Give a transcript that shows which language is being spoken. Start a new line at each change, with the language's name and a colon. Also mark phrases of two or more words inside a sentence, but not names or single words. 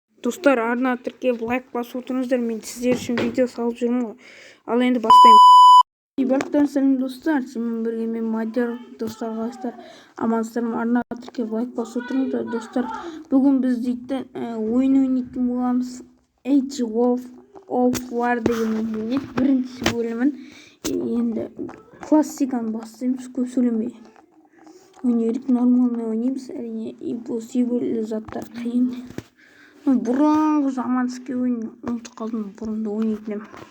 Kazakh: Достар, арна тіркеп лайк басып отырыңыздар, мен сіздер үшін видео салып жүрмін ғой. Ал енді бастаймын. Барлықтарыңызға сәлем достар, сізбен бірге мен Мадияр. Достар, қалайсыздар? Амансыздар ма? Арна тіркеп лайк басып отырыңыздар. Достар, бүгін біз дейтін ойын ойнайтын боламыз. Age of War деген ойын, бірінші бөлімін. Енді классиканы бастаймыз, көп сөйлемей ойнайық. Нормалный ойнаймыз, әрине импосибл заттар қиын. Бұрынғы заманский ойын ұмытып қалдым, бұрында ойнайтын.